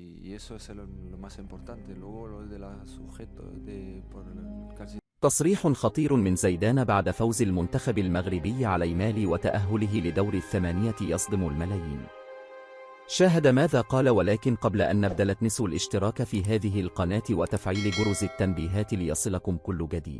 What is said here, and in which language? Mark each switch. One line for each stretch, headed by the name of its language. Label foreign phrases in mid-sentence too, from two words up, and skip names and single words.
Spanish: y eso es lo más importante. Luego lo de la sujeto de por casi.
Arabic: تصريح خطير من زيدان بعد فوز المنتخب المغربي على مالي وتأهله لدور الثمانية يصدم الملايين. شاهد ماذا قال. ولكن قبل أن نبدأ لا تنسوا الاشتراك في هذه القناة وتفعيل جرس التنبيهات ليصلكم كل جديد.